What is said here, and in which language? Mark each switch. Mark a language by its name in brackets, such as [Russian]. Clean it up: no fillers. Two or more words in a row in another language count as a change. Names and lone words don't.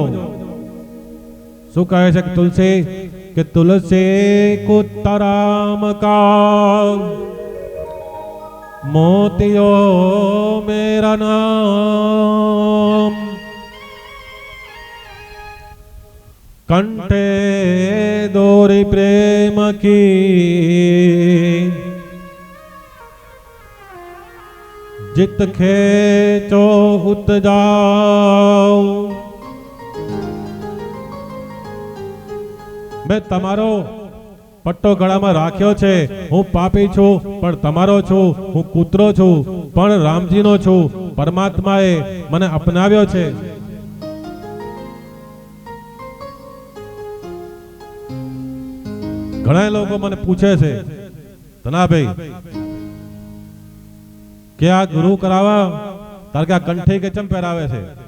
[Gujarati] શું કહે છે કે [Hindi] तुलसी कुतराम का मोतियो मेरा नाम कंठे दोरी प्रेम की जित खेचो उत जाओ. [Gujarati] मैं તમારો પટ્ટો ગળામાં રાખ્યો છે. હું પાપી છું પણ તમારો છું. હું કૂતરો છું પણ રામજીનો છું. પરમાત્માએ મને અપનાવ્યો છે. ઘણા લોકો મને પૂછે છે ધનાભાઈ કે આ ગુરુ કરાવા તાર કે આ કંઠી કે ચમ પહેરાવે છે.